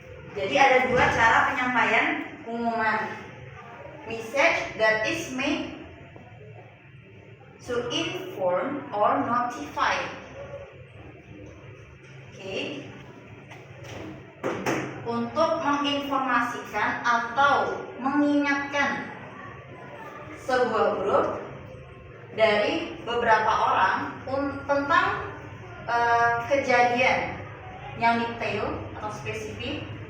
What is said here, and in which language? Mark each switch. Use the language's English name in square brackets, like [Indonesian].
[Indonesian] Jadi ada dua cara penyampaian pengumuman. [English] Message that is made to inform or notify. Okay. [Indonesian] Untuk menginformasikan atau mengingatkan sebuah grup dari beberapa orang tentang kejadian yang detail atau spesifik.